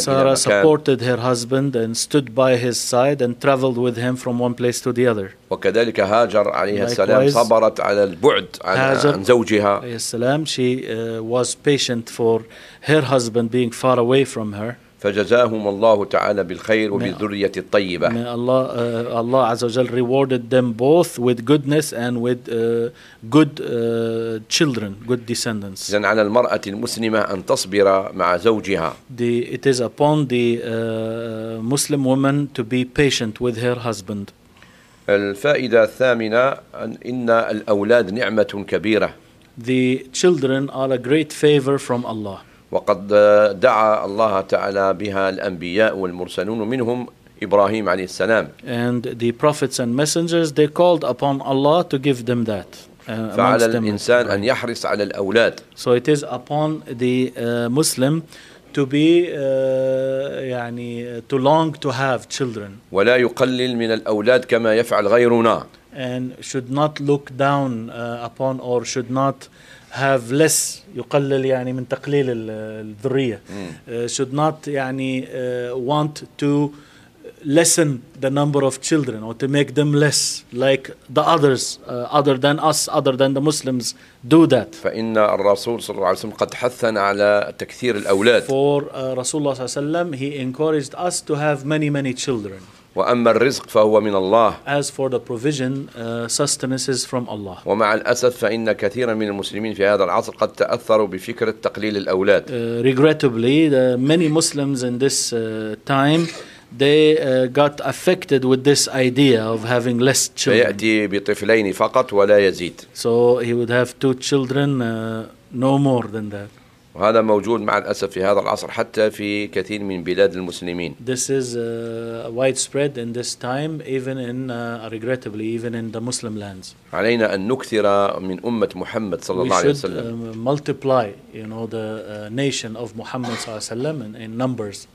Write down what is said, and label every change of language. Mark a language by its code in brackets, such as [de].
[en] Sarah [ar] إلى مكان. [en] Sarah supported her husband and stood by his side and traveled with him from one place to the other. [ar] وكذلك هاجر عليها [en] Likewise, [ar] السلام صبرت على البعد عن زوجها. عليها السلام, [en] she was patient for her husband being far away from her. [ar] فجزاهم الله تعالى بالخير وبالذرية الطيبة. [en] May Allah [ar] عز وجل [en] rewarded them both with goodness and with good children, good descendants. [ar] إذن على المرأة المسلمة أن تصبر مع زوجها. [en] It is upon the Muslim woman to be patient with her husband. [ar] الفائدة الثامنة أن إن الأولاد نعمة كبيرة. [en] The children are a great favor from Allah. [ar] وقد دعا الله تعالى بها الأنبياء والمرسلون منهم إبراهيم عليه السلام. [en] And the prophets and messengers, they called upon Allah to give them that. [ar] فعلى الإنسان أن يحرص على الأولاد. [en] So it is upon the Muslim to be يعني to long to have children. [ar] ولا يقلل من الأولاد كما يفعل غيرنا. [en] And should not look down upon or should not have less [ar] يقلل يعني من تقليل الذرية. [en] Should not يعني want to lessen the number of children or to make them less like the others other than us, other than the Muslims do that. [ar] فإن الرسول صلى الله عليه وسلم قد حثنا على تكثير الأولاد. [en] For [ar] رسول الله صلى الله عليه وسلم, [en] he encouraged us to have many, many children. [ar] وأما الرزق فهو من الله. [en] As for the provision, sustenance is from Allah. [ar] ومع الأسف فإن كثيرا من المسلمين في هذا العصر قد تأثروا بفكرة تقليل الأولاد. [en] Regrettably, the many Muslims in this time, they got affected with this idea of having less children. [ar] فيأتي بطفلين فقط ولا يزيد. [en] So he would have two children, no more than that. [ar] وهذا موجود مع الأسف في هذا العصر حتى في كثير من بلاد المسلمين. [en] This is widespread in this time, even in regrettably, even in the Muslim lands. [ar] علينا أن نكثر من أمة محمد صلى الله عليه وسلم. [en] We should multiply, you know, the nation of Muhammad [ar] صلى الله عليه وسلم [en] in numbers.